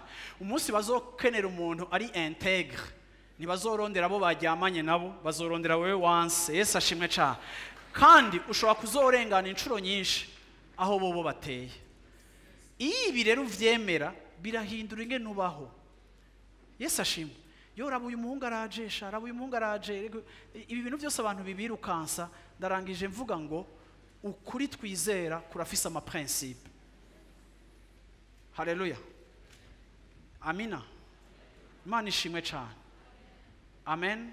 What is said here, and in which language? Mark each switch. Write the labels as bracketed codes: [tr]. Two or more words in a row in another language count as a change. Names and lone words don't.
[rn] Umunsi bazokenera umuntu ari integre, nibazorondera abo bajyamanye nabo, bazorondera wewe wanse. Yesu ashimwe cyane. Kandi ushobora kuzorengana inshuro nyinshi aho bobo bateye. Ibi rero uvyemera birahindura ingene ubaho. Yesu ashimwe. Yo rabuye umuhungu araje, sharabuye umuhungu araje. Ibi bintu byose abantu bibirukansa, ndarangije mvuga ngo ukuri twizera kurafisa ama principe. Haleluya. Amina. Imana ishimwe cyane. Amen.